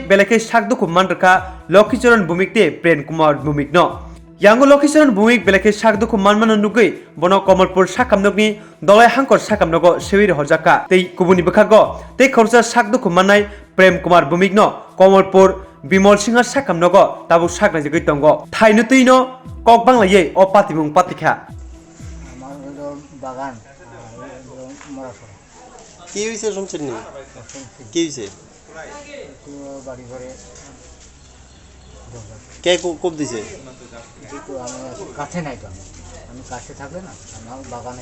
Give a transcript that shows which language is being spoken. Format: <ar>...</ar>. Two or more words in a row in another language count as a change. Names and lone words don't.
<trp>Beleke Shakduku Mandraka Lokhicharan Bhumikte Pren Kumar Bhumikno Yango Lokhicharan Bhumik Beleke Shakduku Manmano Nugui Bono Kamalpuro Sakamnogni Dolai Hankor Sakamnogo Sewir Hojaka Tei Kubuni Bakago Tei Khorsa Shakduku Manai Prem Kumar Bhumikno Kamalpuro Bimol Singhar Sakamnogo Tabu Saknajagoi Tongo Thainutino Kokbanglaiwi O Patimung Patikha</trp> <bn>বাগান কি হইছে শুনছেন নি কি হইছে বাড়ি ঘরে কে কোপ দিছে আমি কাছে নাই তো আমি কাছে থাকবে না আমার বাগানে</bn>